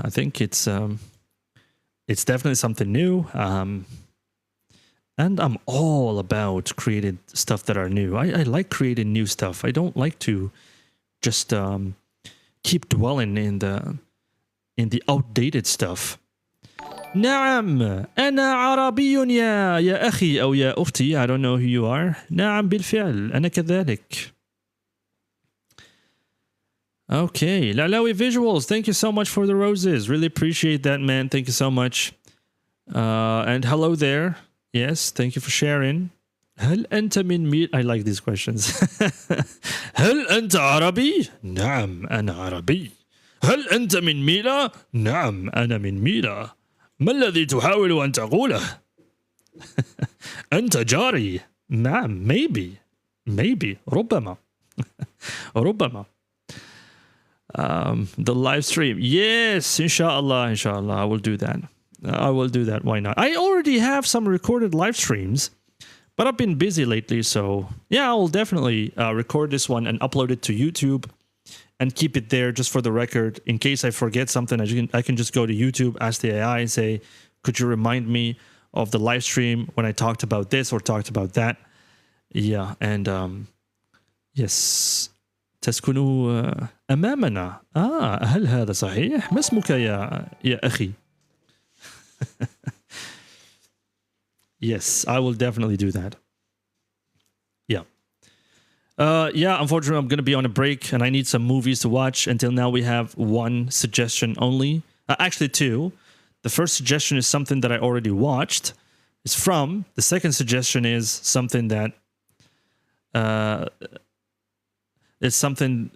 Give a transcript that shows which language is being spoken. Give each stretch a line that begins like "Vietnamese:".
English: I think it's definitely something new. And I'm all about creating stuff that are new. I like creating new stuff. I don't like to just keep dwelling in the outdated stuff.
Arabic: نعم أنا عربي يا أخي أو يا أختي.
English: I don't know who you are.
Arabic: نعم بالفعل أنا كذلك.
English: Okay, Lalawi Visuals, thank you so much for the roses. Really appreciate that, man. Thank you so much. And hello there. Yes, thank you for sharing.
Arabic: هل أنت من ميل؟
English: I like these questions.
Arabic: هل أنت عربي؟ نعم أنا عربي. هل أنت من ميلا؟ نعم أنا من ميلا. ما الذي تحاول أن تقوله؟ أنت جاري. نعم
English: maybe
Arabic: ربما ربما.
English: The live stream, yes, inshallah, I will do that. Why not? I already have some recorded live streams, but I've been busy lately, so yeah, I will definitely record this one and upload it to YouTube and keep it there just for the record. In case I forget something, I can just go to YouTube, ask the AI and say, could you remind me of the live stream when I talked about this or talked about that? Yeah, and yes.
Arabic: تسكن أمامنا. هل هذا صحيح؟ ما اسمك يا أخي؟
English: Yes, I will definitely do that. Yeah. Yeah, unfortunately, I'm going to be on a break and I need some movies to watch. Until now, we have one suggestion only. Actually, 2. The first suggestion is something that I already watched. It's from. The second suggestion is something that it's something.